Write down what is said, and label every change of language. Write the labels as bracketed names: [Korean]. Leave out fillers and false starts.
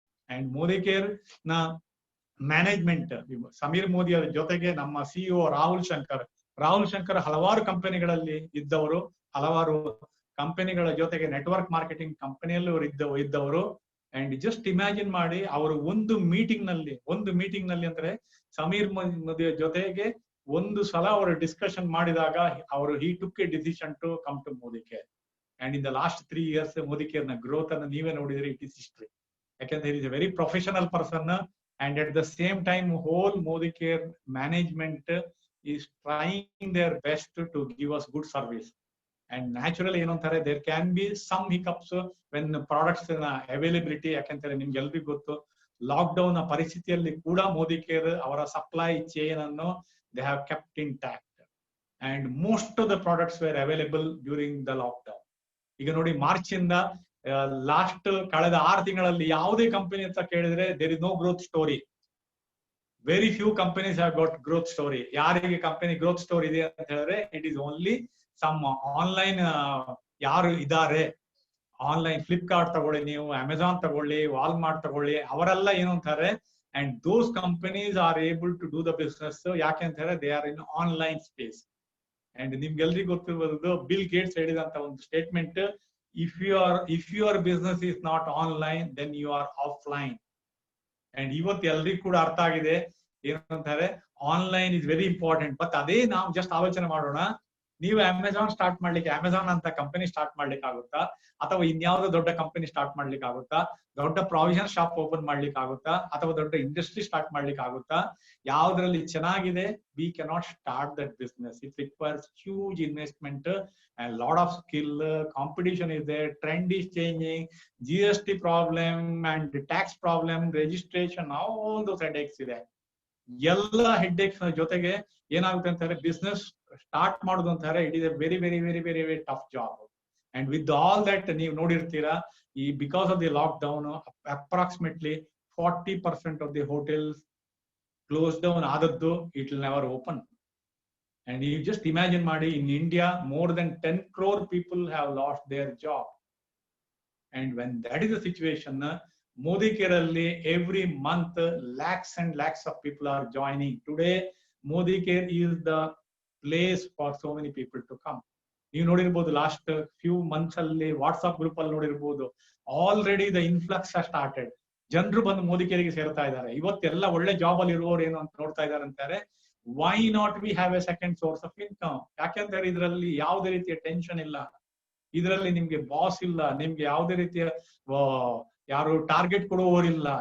[Kannada] And Modi care ನ management Sameer Modi ಅವರ ಜೊತೆಗೆ ನಮ್ಮ ಸಿಇಒ ರಾಹುಲ್ ಶಂಕರ್ ಹಲವಾರು ಕಂಪನಿಗಳಲ್ಲಿ ಇದ್ದವರು, ಹಲವಾರು ಕಂಪನಿಗಳ ಜೊತೆಗೆ ನೆಟ್ವರ್ಕ್ ಮಾರ್ಕೆಟಿಂಗ್ ಕಂಪನಿಯಲ್ಲೂ ಇದ್ದವರು. ಅಂಡ್ ಜಸ್ಟ್ ಇಮ್ಯಾಜಿನ್ ಮಾಡಿ ಅವರು ಒಂದು ಮೀಟಿಂಗ್ ನಲ್ಲಿ ಅಂದ್ರೆ ಸಮೀರ್ ಮೋದಿ ಜೊತೆಗೆ ಒಂದು ಸಲ ಅವರು ಡಿಸ್ಕಷನ್ ಮಾಡಿದಾಗ ಅವರು [English] He took a decision to come to Modicare. And in the last 3 years, Modicare na growth and [Kannada] ನೀವೇ ನೋಡಿದ್ರೆ [English] it is history. ಯಾಕಂದ್ರೆ he is a very professional person, and at the same time, whole Modicare management is trying their best to give us good service. And naturally, there can be some hiccups when the products availability. [Kannada] ಯಾಕಂದ್ರೆ ನಿಮ್ಗೆ ಎಲ್ರಿಗೂ ಗೊತ್ತು, lockdown ಪರಿಸ್ಥಿತಿಯಲ್ಲಿ ಕೂಡ Modicare ಅವರ supply chain ಅನ್ನು [English] they have kept intact, and most of the products were available during the lockdown. [Kannada] ಈಗ ನೋಡಿ, ಮಾರ್ಚ್ ಇಂದ ಲಾಸ್ಟ್ ಕಳೆದ 6 ತಿಂಗಳಲ್ಲಿ ಯಾವುದೇ ಕಂಪನಿ ಅಂತ ಕೇಳಿದ್ರೆ [English] there is no growth story. Very few companies have got growth story. [Kannada] ಯಾರಿಗೆ ಕಂಪನಿ growth story ಇದೆ ಅಂತ ಹೇಳಿದ್ರೆ [English] it is only some online [Kannada] ಯಾರು ಇದ್ದಾರೆ, ಆನ್ಲೈನ್ ಫ್ಲಿಪ್ಕಾರ್ಟ್ ತಗೊಳ್ಳಿ, ನೀವು ಅಮೆಜಾನ್ ತಗೊಳ್ಳಿ, ವಾಲ್ಮಾರ್ಟ್ ತಗೊಳ್ಳಿ, ಅವರೆಲ್ಲ ಏನು ಅಂತಾರೆ, [English] and those companies are able to do the business. [Kannada] ಯಾಕೆ ಅಂತ ಹೇಳಿದ್ರೆ [English] they are in online space. And [Kannada] ನಿಮ್ಗೆಲ್ರಿಗೂ ಗೊತ್ತಿರಬಹುದು, ಬಿಲ್ ಗೇಟ್ಸ್ ಹೇಳಿದಂತ ಒಂದು statement, [English] if your business is not online, then you are offline. [Kannada] And ಇವತ್ತು ಎಲ್ರಿಗೂ ಕೂಡ ಅರ್ಥ ಆಗಿದೆ ಏನಂತಾರೆ, [English] Online is very important. [Kannada] But ಅದೇ ನಾವು ಜಸ್ಟ್ ಆಲೋಚನೆ ಮಾಡೋಣ, ನೀವು ಅಮೆಜಾನ್ ಸ್ಟಾರ್ಟ್ ಮಾಡ್ಲಿಕ್ಕೆ, ಅಮೆಜಾನ್ ಅಂತ ಕಂಪನಿ ಸ್ಟಾರ್ಟ್ ಮಾಡ್ಲಿಕ್ಕೆ ಆಗುತ್ತಾ, ಅಥವಾ ಇನ್ಯಾವುದೋ ದೊಡ್ಡ ಕಂಪನಿ ಸ್ಟಾರ್ಟ್ ಮಾಡ್ಲಿಕ್ಕೆ ಆಗುತ್ತಾ, ದೊಡ್ಡ ಪ್ರಾವಿಷನ್ ಶಾಪ್ ಓಪನ್ ಮಾಡ್ಲಿಕ್ಕೆ ಆಗುತ್ತಾ, ಅಥವಾ ದೊಡ್ಡ ಇಂಡಸ್ಟ್ರಿ ಸ್ಟಾರ್ಟ್ ಮಾಡ್ಲಿಕ್ಕೆ ಆಗುತ್ತಾ? ಯಾವ್ದ್ರಲ್ಲಿ ಚೆನ್ನಾಗಿದೆ, [English] we cannot start that business. It requires huge investment and lot of skill. Competition is there, trend is changing, GST problem and tax problem, registration, all those headaches [Kannada] ಇದೆ. ಎಲ್ಲ ಹೆಡ್ಡೇಕ್ಸ್ ಜೊತೆಗೆ ಏನಾಗುತ್ತೆ ಅಂತಾರೆ, ಬಿಸ್ನೆಸ್ ಸ್ಟಾರ್ಟ್ ಮಾಡೋದು ಅಂತಾರೆ, [English] It is a very very very very very tough job. And with all that [Kannada] ನೀವು ನೋಡಿರ್ತೀರಾ, [English] ಈ because of the lockdown approximately 40% of the hotels close down ಆದದ್ದು, it will never open. And you just imagine ಮಾಡಿ, in India more than 10 crore people have lost their job. And when that is the situation, Modicare alli every month lakhs and lakhs of people are joining. Today Modicare is the place for so many people to come. [Kannada] ನೀವು ನೋಡಿರ್ಬೋದು, last few months ಅಲ್ಲಿ WhatsApp group ಅಲ್ಲಿ ನೋಡಿರ್ಬೋದು, [English] Already the influx started. [Kannada] ಜನರು ಬಂದು Modicare ಸೇರ್ತಾ ಇದ್ದಾರೆ. ಇವತ್ತೆಲ್ಲ ಒಳ್ಳೆ ಜಾಬ್ ಅಲ್ಲಿ ಇರುವವರು ಏನು ಅಂತ ನೋಡ್ತಾ ಇದ್ದಾರೆ ಅಂತಾರೆ, [English] Why not we have a second source of income? [Kannada] ಯಾಕೆಂದ್ರೆ ಇದರಲ್ಲಿ ಯಾವುದೇ ರೀತಿಯ ಟೆನ್ಷನ್ ಇಲ್ಲ, ಇದರಲ್ಲಿ ನಿಮ್ಗೆ ಬಾಸ್ ಇಲ್ಲ, ನಿಮ್ಗೆ ಯಾವುದೇ ರೀತಿಯ ಯಾರು ಟಾರ್ಗೆಟ್ ಕೊಡುವವರಿಲ್ಲ.